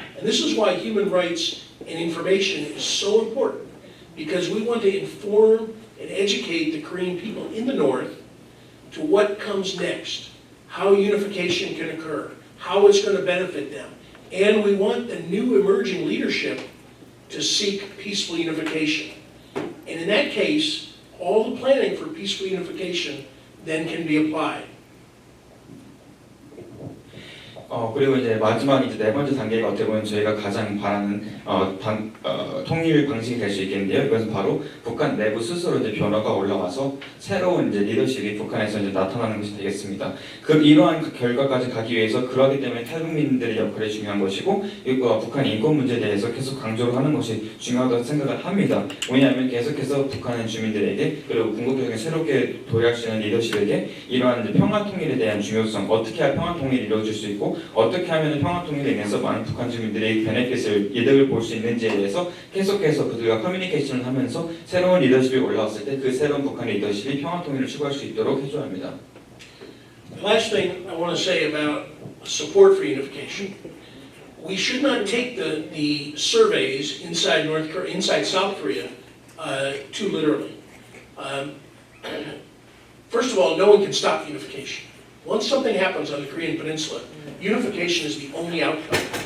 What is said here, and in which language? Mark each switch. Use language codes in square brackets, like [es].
[en] And this is why human rights and information is so important, because we want to inform and educate the Korean people in the North to what comes next, how unification can occur, how it's going to benefit them. And we want the new emerging leadership to seek peaceful unification. And in that case, all the planning for peaceful unification then can be applied. [ko] 그리고 이제 마지막 이제 네 번째 단계가 어떻게 보면 저희가 가장 바라는 통일 방식이 될 수 있겠는데요. 이것은 바로 북한 내부 스스로 이제 변화가 올라와서 새로운 이제 리더십이 북한에서 이제 나타나는 것이 되겠습니다. 이러한 결과까지 가기 위해서 그러기 때문에 탈북민들의 역할이 중요한 것이고 북한 인권 문제에 대해서 계속 강조를 하는 것이 중요하다고 생각을 합니다. 왜냐하면 계속해서 북한의 주민들에게 그리고 궁극적인 새롭게 도약할 수 있는 리더십에게 이러한 이제 평화 통일에 대한 중요성, 어떻게 해야 평화 통일이 이루어질 수 있고 어떻게 하면 평화 통일에 인해서 많은 북한 주민들이 베네핏을 이득을 볼 수 있는지에 대해서 계속해서 그들과 커뮤니케이션을 하면서 새로운 리더십이 올라왔을 때 그 새로운 북한의 리더십이 평화 통일을 추구할 수 있도록 해줘야 합니다. [en] The last thing I want to say about support for unification, we should not take the surveys inside South Korea too literally. First of all, no one can stop unification. Once something happens on the Korean Peninsula, unification is the only outcome.